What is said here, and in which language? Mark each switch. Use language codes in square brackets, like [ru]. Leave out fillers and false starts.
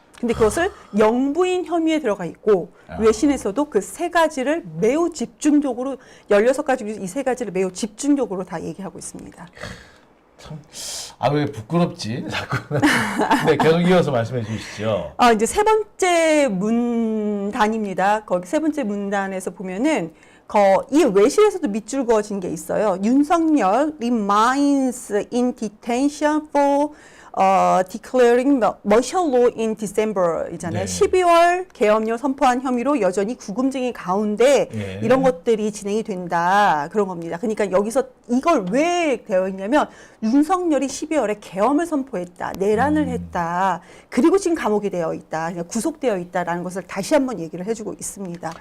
[ko] 근데 그것을 영부인 혐의에 들어가 있고 외신에서도 그 세 가지를 매우 집중적으로 16가지 중에서 이 세 가지를 매우 집중적으로 다 얘기하고 있습니다. 참, 왜 부끄럽지? 자꾸. 네, 계속 이어서 말씀해 주시죠. 이제 세 번째 문단입니다. 거기 세 번째 문단에서 보면은 이 외신에서도 밑줄 그어진 게 있어요. [en] 윤석열 remains in detention for declaring martial law in December [ko] 이잖아요. 네. 12월 계엄령 선포한 혐의로 여전히 구금쟁이 가운데 예. 이런 것들이 진행이 된다. 그런 겁니다. 그러니까 여기서 이걸 왜 되어 있냐면 윤석열이 12월에 계엄을 선포했다. 내란을 했다. 그리고 지금 감옥이 되어 있다. 그냥 구속되어 있다라는 것을 다시 한번 얘기를 해주고 있습니다.